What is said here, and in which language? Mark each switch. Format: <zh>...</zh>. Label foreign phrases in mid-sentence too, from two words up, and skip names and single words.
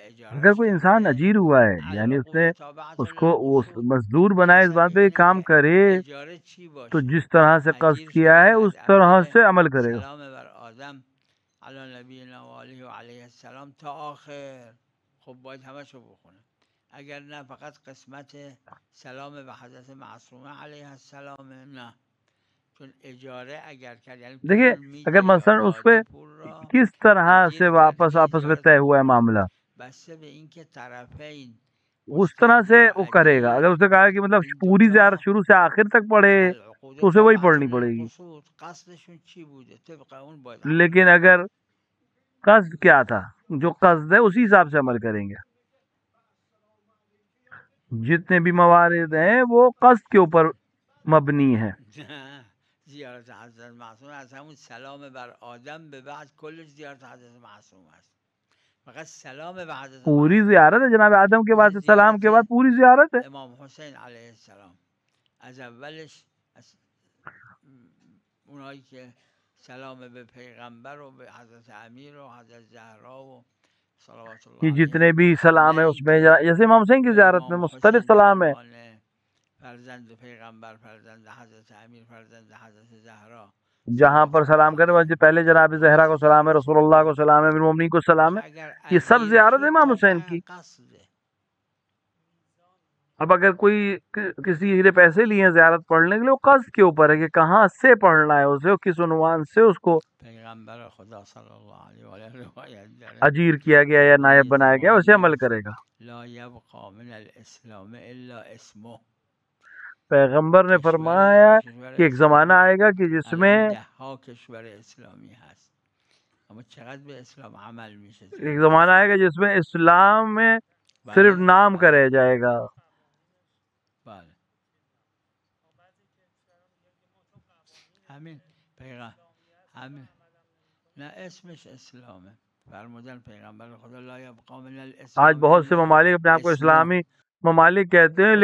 <ur>اگر</ur> <fa>اجارش</fa> <ur>کوئی انسان</ur> <fa>کرده،</fa> <ur>اجیر ہوا ہے، یعنی اس</ur> <ar>العقود</ar> <ur>نے</ur> <ar>تابعة</ar> <ur>اس کو</ur> <ar>للقصود.</ar> <ur>مزدور بنائے اس</ur> <fa>حسب</fa> <ur>بات پہ</ur> <fa>اینه</fa> <ur>کام</ur> <fa>که</fa> <ur>کرے،</ur> <fa>اجاره چی</fa> <ur>تو</ur> <fa>باشه.</fa> <ur>جس طرح سے قصد</ur> <fa>اجیر</fa> <ur>کیا</ur> <fa>شده</fa> <ur>ہے</ur> <fa>که از</fa> <ur>اس طرح</ur> <fa>اول</fa> <ur>سے عمل کرے گا.</ur> <fa>سلام بر آدم</fa> <ar>علی نبینا و آله و علیه السلام</ar> <fa>تا آخر، خب باید همشو بخونه. اگر نه فقط قسمت سلام به حضرت معصومه</fa> <ar>علیه السلام،</ar> <fa>نه، چون اجاره اگر کرد یعنی</fa> <ur>دیکھیے</ur> <fa>پول اگر میده یا</fa> <ur>مثلا اس پہ</ur> <fa>داده پول را</fa> <ur>کس طرح سے</ur> <fa>اجیر کرده</fa> <ur>واپس</ur> <fa>که</fa> <ur>آپس میں</ur> <fa>اجارت</fa> <ur>طے</ur> <fa>رو</fa> <ur>ہوا ہے</ur> <fa>بکنه.</fa> <ur>معاملہ،</ur> <fa>بسته به اینکه طرفین</fa> <ur>اس طرح سے</ur> <fa>مستاجر و</fa> <ur>وہ کرے گا. اگر</ur> <fa>اجیر</fa> <ur>اس نے کہا کہ مطلب</ur> <fa>این</fa> <ur>پوری زیارت</ur> <fa>دوتا</fa> <ur>شروع سے آخر تک پڑھے</ur> <ar>العقود</ar> <ur>تو اسے وہی</ur> <ar>تابعة</ar> <ur>پڑھنی پڑے گی.</ur> <fa>للقصود، قصدشون چی بوده طبق اون باید عمل</fa> <ur>لیکن</ur> <fa>کنه.</fa> <ur>اگر قصد کیا تھا، جو قصد ہے اسی حساب سے عمل کریں گے. جتنے بھی موارد ہیں وہ قصد کے اوپر مبنی ہیں.</ur> <fa>نه، زیارت حضرت معصوم از همون سلام بر آدم به بعد کلش زیارت حضرت معصوم است. فقط سلام به حضرت</fa> <ur>پوری</ur> <fa>معصوم</fa> <ur>زیارت ہے،</ur> <fa>نمیگه.</fa> <ur>جناب آدم کے بعد</ur> <fa>مثل</fa> <ur>سلام کے بعد</ur> <fa>زیارت</fa> <ur>پوری زیارت ہے.</ur> <fa>امام حسین علیه السلام از اولش اونایی که سلام به پیغمبر و به حضرت امیر و حضرت زهرا و صلوات</fa> <ur>کہ</ur> <fa>الله</fa> <ur>جتنے</ur> <fa>علیهم،</fa> <ur>بھی سلام</ur> <fa>نه</fa> <ur>ہے اس میں</ur> <fa>اینکه</fa> <ur>جیسے امام حسین کی</ur> <fa>به</fa> <ur>زیارت میں</ur> <fa>امام</fa> <ur>مختلف</ur> <fa>حسین به</fa> <ur>سلام ہے،</ur> <fa>عنوان فرزند پیغمبر، فرزند حضرت امیر، فرزند حضرت زهرا</fa> <ur>جہاں</ur> <fa>صلوات</fa> <ur>پر</ur> <fa>الله</fa> <ur>سلام کرنے</ur> <fa>علیهم.</fa> <ur>والے پہلے جناب زہرا کو سلام ہے، رسول اللہ کو سلام ہے، المومنین کو سلام</ur> <fa>آخه</fa> <ur>ہے،</ur> <fa>اگر</fa> <ur>یہ سب</ur> <fa>امیر</fa> <ur>زیارت ہے</ur> <fa>شد</fa> <ur>امام</ur> <fa>تا</fa> <ur>حسین</ur> <fa>به</fa> <ur>کی۔</ur> <fa>قصده.</fa> <ur>اب اگر کوئی کسی نے پیسے لیے ہیں زیارت پڑھنے کے لیے، وہ قصد کے اوپر ہے کہ کہاں سے پڑھنا ہے اسے، کس عنوان سے اس کو</ur> <fa>پیغمبر خدا</fa> <ar>صلی اللہ علیہ وآلہ</ar> <fa>روایت داره</fa> <ur>اجیر کیا گیا یا</ur> <fa>که</fa> <ur>نائب</ur> <fa>یه</fa> <ur>بنایا گیا،</ur> <fa>زمانی</fa> <ur>اسے عمل</ur> <fa>میاد</fa> <ur>کرے گا۔</ur> <ar>لا یبقى من الاسلام الا اسمه.</ar> <ur>پیغمبر نے</ur> <fa>کشور</fa> <ur>فرمایا</ur> <fa>اسم کشور</fa> <ur>کہ ایک زمانہ</ur> <fa>اسلامی</fa> <ur>آئے گا کہ جس میں</ur> <fa>الان 10 کشور اسلامی هست، اما چقدر به اسلام عمل میشه تو</fa> <ur>ایک</ur> <fa>این</fa> <ur>زمانہ آئے گا</ur> <fa>کشورها.</fa> <ur>جس میں اسلام میں صرف</ur> <fa>بله</fa> <ur>نام کا</ur> <fa>بله</fa> <ur>رہ جائے گا۔</ur> <fa>بله همین همین نه اسمش اسلامه. فرمودن پیغمبر خدا</fa> <ar>لا یبقى من</ar> <ur>آج</ur> <ar>الاسلام</ar> <ur>بہت سے</ur> <ar>الا</ar> <ur>ممالک اپنے آپ کو</ur> <ar>اسمه.</ar> <ur>اسلامی ممالک کہتے ہیں،</ur>